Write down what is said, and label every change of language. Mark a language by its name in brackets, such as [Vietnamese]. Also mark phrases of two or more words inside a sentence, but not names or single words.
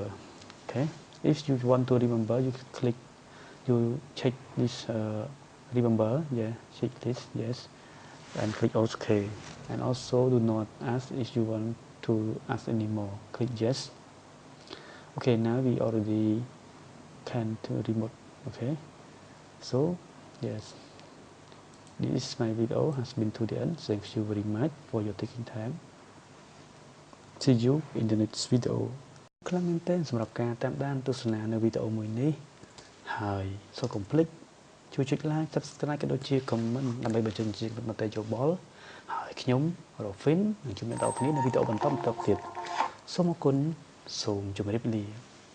[English] Okay, if you want to remember, you check this remember, yeah, check this, yes, and click OK, and also do not ask if you want to ask anymore, click yes. Okay, now we already can to remote. Okay, so yes, this my video has been to the end. Thank you very much for your taking time. See you in the next video. [Khmer] ខ្លាំងមែនទែនសម្រាប់ការតាមដានទស្សនានៅវីដេអូមួយនេះហើយសូមកុំភ្លេចជួយចុច [English] like, subscribe [Khmer] ក៏ដូចជា comment ដើម្បីបញ្ចេញជាមតិយោបល់ហើយខ្ញុំ Rorfin នឹងជួបអ្នកនរគ្នានៅវីដេអូបន្តទៀតសូមអរគុណសូមជម្រាបលា